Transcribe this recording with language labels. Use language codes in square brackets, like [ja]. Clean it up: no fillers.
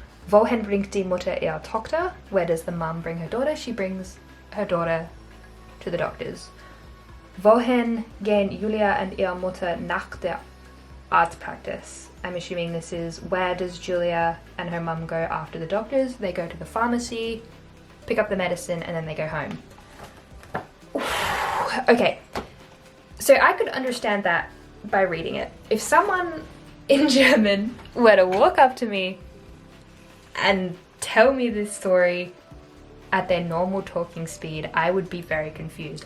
[de] Wohin bringt die Mutter ihre Tochter? [en] Where does the mum bring her daughter? She brings her daughter to the doctors. [de] Wohin gehen Julia and ihre Mutter nach der Arztpraxis? [en] I'm assuming this is where does Julia and her mum go after the doctors? They go to the pharmacy, pick up the medicine, and then they go home. Okay, so I could understand that by reading it. If someone in German were to walk up to me and tell me this story at their normal talking speed, I would be very confused.